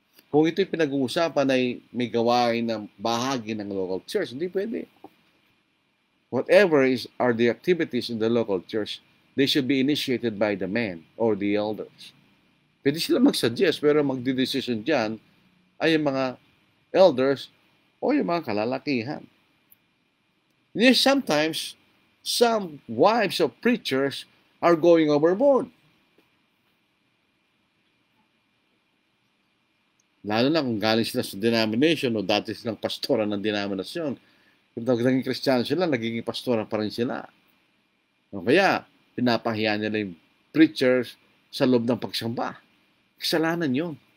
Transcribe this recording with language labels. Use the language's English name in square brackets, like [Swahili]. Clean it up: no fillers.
[Filipino] Kung ito'y pinag-uusapan ay may gawain ng bahagi ng local church, hindi pwede. [English] Whatever are the activities in the local church, they should be initiated by the men or the elders. [Filipino] Pwede sila mag-suggest, pero magdidesisyon dyan ay yung mga elders o yung mga kalalakihan. [English] Yes, sometimes, some wives of preachers are going overboard. [Filipino] Lalo na kung galing sila sa denomination o dati silang pastora ng denominasyon. Kung naging Kristiyano sila, nagiging pastora pa rin sila. O kaya, pinapahiya nila yung preachers sa loob ng pagsamba. Kasalanan yun.